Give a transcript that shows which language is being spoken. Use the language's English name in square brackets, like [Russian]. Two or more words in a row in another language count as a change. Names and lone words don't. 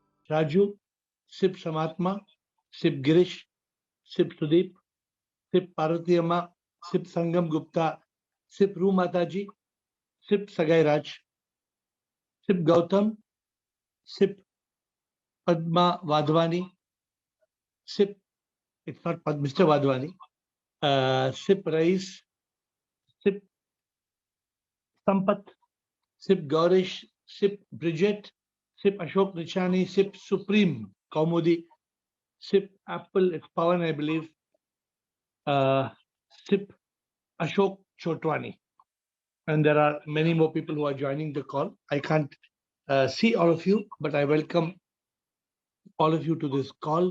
[English] Raju, Sip Samatma, Sip Girish, Sip Sudeep, Sip Parvati Amma, Sip Sangam Gupta, Sip Ru Mataji, Sip Sagai Raj, Sip Gautam, Sip Padma Vadvani, Sip, it's not Mr. Vadvani, Sip Rais, Sip Sampat, Sip Gaurish, Sip Bridget, Sip Ashok Nichani, Sip Supreme Kaumudi, Sip Apple, it's Pawan, I believe, Sip Ashok Chotwani. And there are many more people who are joining the call. I can't see all of you, but I welcome all of you to this call.